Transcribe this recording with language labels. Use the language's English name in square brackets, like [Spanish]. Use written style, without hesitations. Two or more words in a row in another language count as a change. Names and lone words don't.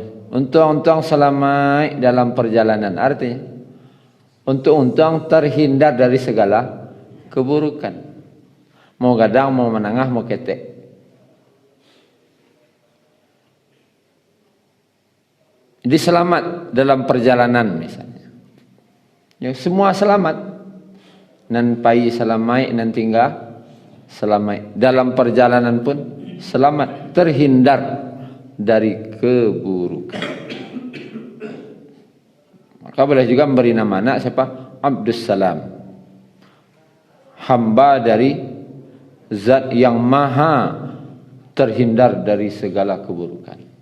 [Indonesian] Untung-untung selamat dalam perjalanan, artinya untung-untung terhindar dari segala keburukan. [Minangkabau] Mau gadang, mau menengah, mau ketek. [Indonesian] Jadi selamat dalam perjalanan misalnya. Ya, semua selamat. [Minangkabau] Nan pai selamai, nan tinggal selamai. [Indonesian] Dalam perjalanan pun selamat, terhindar dari keburukan. Maka boleh juga memberi nama anak siapa? Abdus Salam, hamba dari zat yang maha terhindar dari segala keburukan.